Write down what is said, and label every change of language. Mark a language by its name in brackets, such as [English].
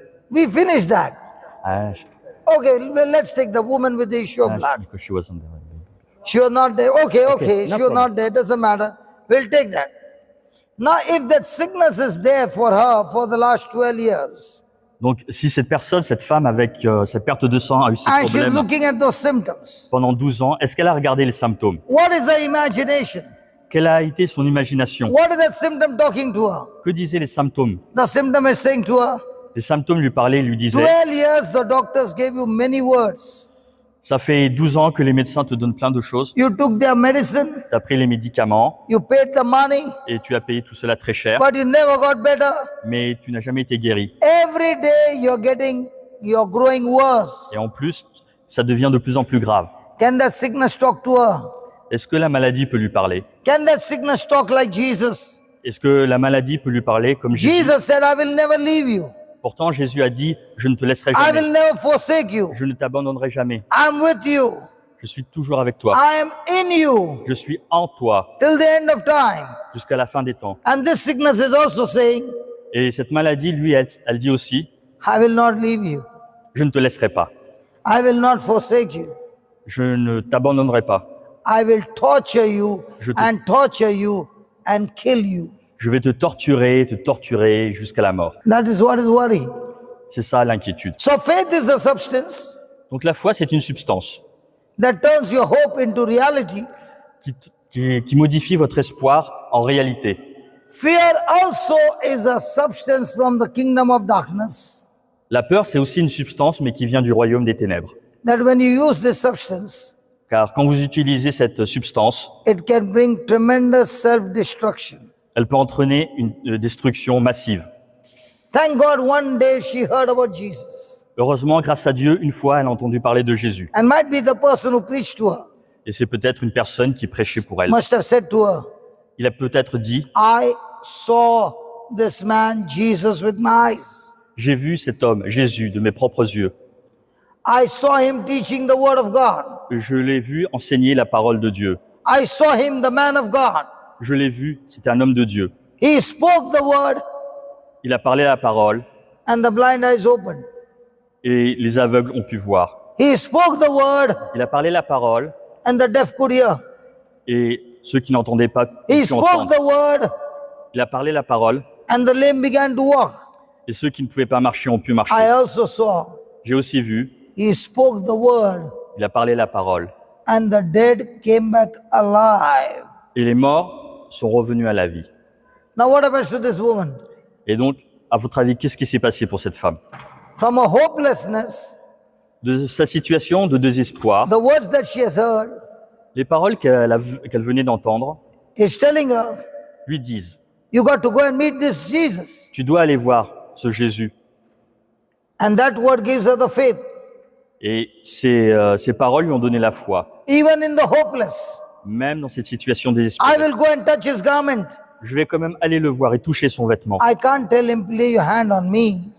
[English] We finished that. Ah, Okay, well, let's take the woman with the issue of blood. because she wasn't there. She was not there. Okay, no she was not there. Doesn't matter. We'll take that. Now, if that sickness is there for her for the last 12 years, [French] Donc, si cette personne, cette femme avec cette perte de sang a eu ces [English] and she's [French] problèmes [English] looking at those symptoms, [French] pendant 12 ans, est-ce qu'elle a regardé les symptômes? [English] what is her imagination? [French] Quelle a été son imagination? [English] What is that symptom talking to her? [French] Que disaient les symptômes? [English] The symptom is saying to her, [French] Les symptômes lui parlaient, lui disaient, [English] 12 years the doctors gave you many words. [French] ça fait 12 ans que les médecins te donnent plein de choses, [English] You took their medicine, [French] tu as pris les médicaments [English] you paid the money, [French] et tu as payé tout cela très cher, [English] but you never got better. [French] mais tu n'as jamais été guéri. [English] Every day you're growing worse. [French] Et en plus, ça devient de plus en plus grave. [English] Can that sickness talk to her? [French] Est-ce que la maladie peut lui parler? [English] Can that sickness talk like Jesus? [French] Est-ce que la maladie peut lui parler comme Jésus? [English] Jesus said, I will never leave you. [French] Pourtant, Jésus a dit, je ne te laisserai [English] I [French] jamais, [English] will never forsake you. [French] je ne t'abandonnerai jamais, [English] I'm with you. [French] je suis toujours avec toi, [English] I am in you [French] je suis en toi [English] till the end of time. [French] jusqu'à la fin des temps. [English] And this sickness is also saying, [French] Et cette maladie, lui, elle dit aussi, [English] I will not leave you. [French] je ne te laisserai pas, [English] I will not forsake you. [French] je ne t'abandonnerai pas, [English] I will torture you [French] Je te- [English] and torture you and kill you. [French] je vais te torturer jusqu'à la mort. [English] That is what is worry. [French] C'est ça l'inquiétude. [English] So faith is a substance [French] Donc la foi, c'est une substance [English] that turns your hope into reality. [French] qui qui modifie votre espoir en réalité. [English] Fear also is a substance from the kingdom of darkness, [French] La peur, c'est aussi une substance, mais qui vient du royaume des ténèbres. [English] that when you use this substance, [French] Car quand vous utilisez cette substance, [English] it can bring tremendous self-destruction. [French] elle peut entraîner une destruction massive. [English] Thank God one day she heard about Jesus, [French] Heureusement, grâce à Dieu, une fois, elle a entendu parler de Jésus. [English] and might be the person who preached to her [French] Et c'est peut-être une personne qui prêchait pour elle. [English] must have said to her, [French] Il a peut-être dit, [English] I saw this man Jesus with my eyes. [French] j'ai vu cet homme, Jésus, de mes propres yeux. [English] I saw him teaching the word of God. [French] Je l'ai vu enseigner la parole de Dieu. [English] I saw him the man of God. [French] Je l'ai vu, c'était un homme de Dieu. [English] He spoke the word [French] Il a parlé la parole [English] and the blind eyes opened. [French] et les aveugles ont pu voir. [English] He spoke the word [French] Il a parlé la parole [English] and the deaf could hear. [French] et ceux qui n'entendaient pas [English] He [French] pu [English] spoke [French] entendre. [English] the word [French] Il a parlé la parole [English] and the lame began to walk. [French] et ceux qui ne pouvaient pas marcher ont pu marcher. [English] I also saw [French] J'ai aussi vu, [English] he spoke the word [French] il a parlé la parole [English] and the dead came back alive. [French] et les morts sont revenus à la vie. [English] Now what happens to this woman? [French] Et donc, à votre avis, qu'est-ce qui s'est passé pour cette femme? [English] From a hopelessness, [French] De sa situation de désespoir, [English] the words that she has heard [French] les paroles qu'elle venait d'entendre [English] is telling her, [French] lui disent, [English] you got to go and meet this Jesus. [French] tu dois aller voir ce Jésus. [English] And that word gives her the faith. [French] Et ces paroles lui ont donné la foi. [English] Even in the hopeless, [French] Même dans cette situation [English] I [French] désespérée, [English] will go and touch his garment. [French] je vais quand même aller le voir et toucher son vêtement. [English] I can't tell him, lay your hand on me.